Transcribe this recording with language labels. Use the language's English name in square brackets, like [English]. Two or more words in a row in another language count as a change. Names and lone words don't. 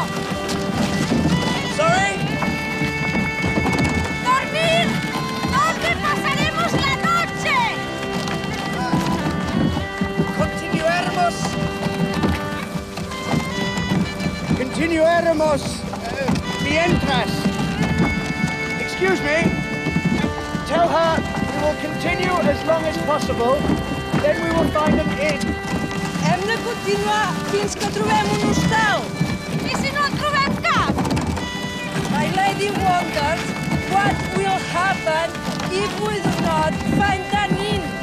[English] Sorry? [Spanish] ¿Dormir? ¿Dónde pasaremos la noche? Continuaremos mientras. [English] Excuse me. Tell her we will continue as long as possible. Then we will find an inn. [Catalan] Hem de continuar fins que trobem un hostal. I si no en trobem cap? [English] My lady wonders what will happen if we do not find an inn.